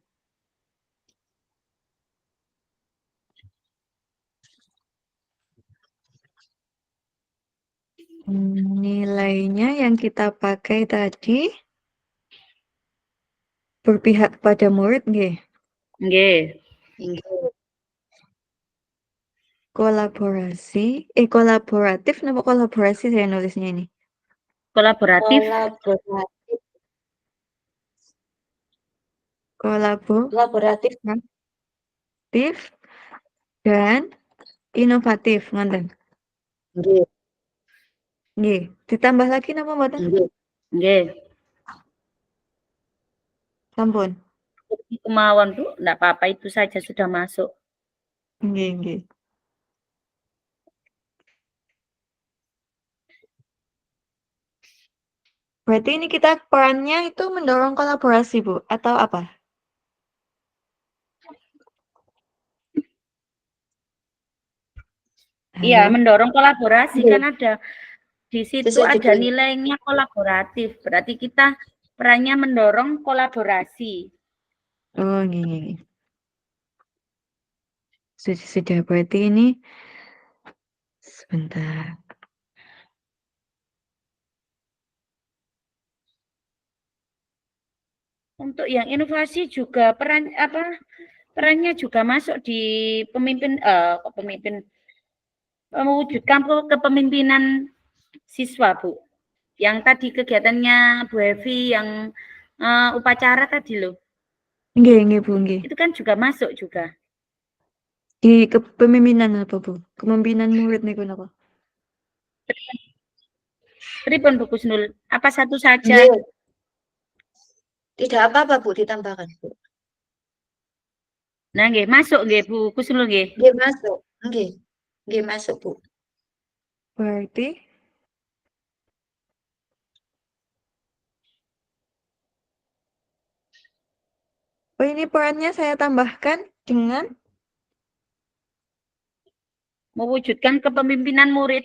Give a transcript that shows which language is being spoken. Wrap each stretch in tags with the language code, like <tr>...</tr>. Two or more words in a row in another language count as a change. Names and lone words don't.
<id>Nilainya yang kita pakai tadi berpihak kepada murid nggih. Nggih. Nggih. Kolaboratif napa kolaborasi saya nulisnya ini? Kolaboratif. Kolaboratif. Kolaboratif Kolaboratif. dan inovatif ngoten. Nggih, Nggih, ditambah lagi</id> <jv>napa mboten?</jv> <id>nggih. Nggih. Sampun. Kemauan, Bu. Enggak apa-apa, itu saja sudah masuk. Nggih, nggih. Berarti ini kita perannya itu mendorong kolaborasi, Bu, atau apa? Iya, Halo? mendorong kolaborasi Nggih, kan ada di situ sesuai ada judulnya. nilainya kolaboratif. Berarti kita perannya mendorong kolaborasi. Oh, nggih, nggih, nggih. Sudah, berarti ini sebentar. Untuk yang inovasi juga perannya juga masuk di pemimpin mewujudkan kepemimpinan siswa, Bu. Yang tadi kegiatannya Bu Evi yang upacara tadi loh. Nggih, nggih, Bu, nggih. Itu kan juga masuk juga. Di kepemimpinan apa, Bu? Kepemimpinan murid</id> <jv>niku napa?</jv> <id>Pripun Bu Kusnul? Apa satu saja? Nggih. Tidak apa-apa, Bu, ditambahkan, Bu. Nah, nggih, masuk nggih Bu Kusnul nggih. Nggih, masuk. Nggih. Nggih, masuk, Bu. Berarti oh ini perannya saya tambahkan dengan Mewujudkan kepemimpinan murid.</id>